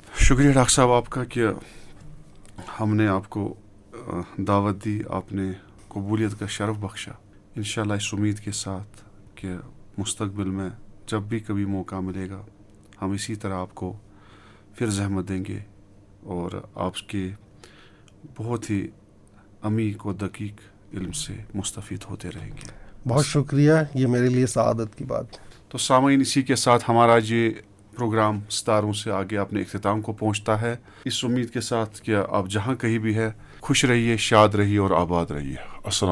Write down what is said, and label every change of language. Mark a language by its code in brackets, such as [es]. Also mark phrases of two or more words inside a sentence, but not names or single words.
[ur] شکریہ ڈاکٹر صاحب آپ کا کہ ہم نے آپ کو دعوت دی, آپ نے قبولیت کا شرف بخشا. انشاءاللہ اس امید کے ساتھ کہ مستقبل میں جب بھی کبھی موقع ملے گا ہم اسی طرح آپ کو پھر زحمت دیں گے, اور آپ کے بہت ہی عمیق و دقیق علم سے مستفید ہوتے رہیں گے. بہت شکریہ, یہ میرے لیے سعادت کی بات. تو سامعین, اسی کے ساتھ ہمارا یہ پروگرام ستاروں سے آگے اپنے اختتام کو پہنچتا ہے, اس امید کے ساتھ کہ آپ جہاں کہیں بھی ہے خوش رہیے, شاد رہیے اور آباد رہیے.